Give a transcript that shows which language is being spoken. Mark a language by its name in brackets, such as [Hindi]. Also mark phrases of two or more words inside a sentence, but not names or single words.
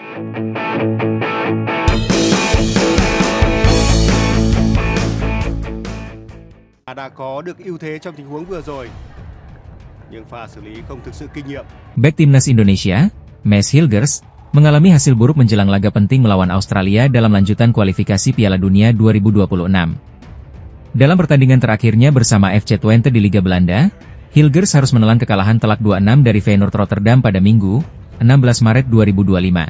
[Vietnamese] Đã có được ưu thế trong tình huống vừa rồi, nhưng pha xử lý không thực sự kinh nghiệm. [Indonesian] Bek Timnas Indonesia, Mads Hilgers, mengalami hasil buruk menjelang laga penting melawan Australia dalam lanjutan kualifikasi Piala Dunia 2026. Dalam pertandingan terakhirnya bersama FC Twente di Liga Belanda, Hilgers harus menelan kekalahan telak 2-6 dari Feyenoord Rotterdam pada Minggu, 16 Maret 2025.